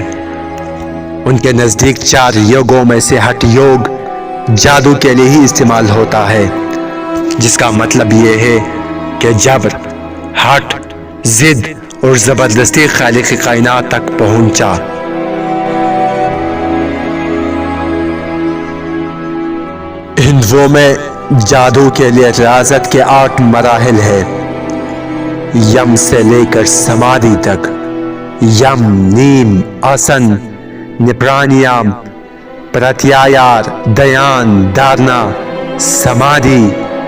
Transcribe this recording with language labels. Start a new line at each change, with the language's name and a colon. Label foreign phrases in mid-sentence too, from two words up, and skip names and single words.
Urdu: ان کے نزدیک 4 یوگوں میں سے ہٹھ یوگ جادو کے لیے ہی استعمال ہوتا ہے، جس کا مطلب یہ ہے کہ جبر، ہٹھ، ضد اور زبردستی خالق کائنات تک پہنچا۔ ہندوؤں میں جادو کے لیے ریاضت کے 8 مراحل ہیں، یم سے لے کر سمادھی تک۔ یم، نیم، آسن، نپرانیام، پرتیایار، دیان، دھارنا، سمادھی،